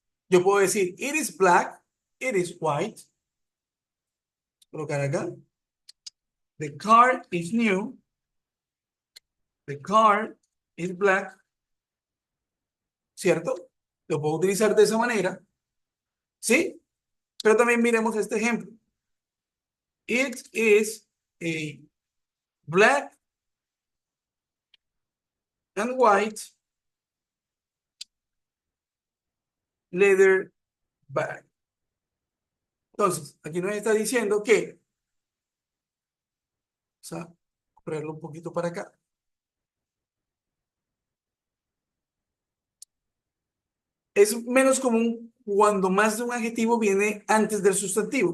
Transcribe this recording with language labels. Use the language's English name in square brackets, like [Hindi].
[Spanish] Yo puedo decir, [English] it is black, it is white. [Spanish] Colocar acá. [English] The car is new. The car is black. ¿Cierto? [Spanish] Lo puedo utilizar de esa manera. ¿Sí? Pero también miremos este ejemplo. [English] It is a black and white leather bag. [Spanish] Entonces, aquí nos está diciendo que, o sea, ponerlo un poquito para acá. Es menos común cuando más de un adjetivo viene antes del sustantivo.